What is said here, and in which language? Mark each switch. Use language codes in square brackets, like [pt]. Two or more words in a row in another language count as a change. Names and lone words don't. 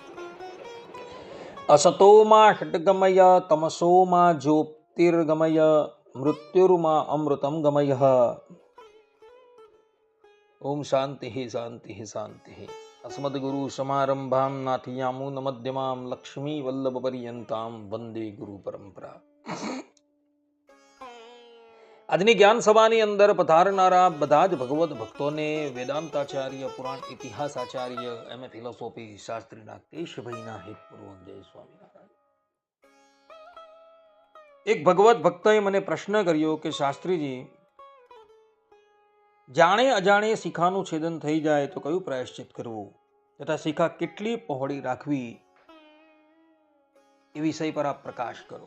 [sa] असतो मा षट्गमय तमसो मा ज्योतिर्गमय मृत्युर्मा अमृतं गमय। ओम शांति शांति शांति। अस्मद्गुरु समारंभां नाथयामुन मध्यमां लक्ष्मी वल्लभ पर्यंतां वंदे गुरु परंपरा। [gu] આજની જ્ઞાન સભાની અંદર પધારનારા બધા જ ભગવત ભક્તોને વેદાંતાચાર્ય, પુરાણ ઇતિહાસાચાર્ય, એમ.એ. ફિલોસોફી શાસ્ત્રીના કેશભાઈના હેતપૂર્વક જય સ્વામિનારાયણ. એક ભગવત ભક્તએ મને પ્રશ્ન કર્યો કે શાસ્ત્રીજી, જાણે અજાણે શિખાનું છેદન થઈ જાય તો કયું પ્રાયશ્ચિત કરવું તથા શિખા કેટલી પહોળી રાખવી, એ વિષય પર આપ પ્રકાશ કરો.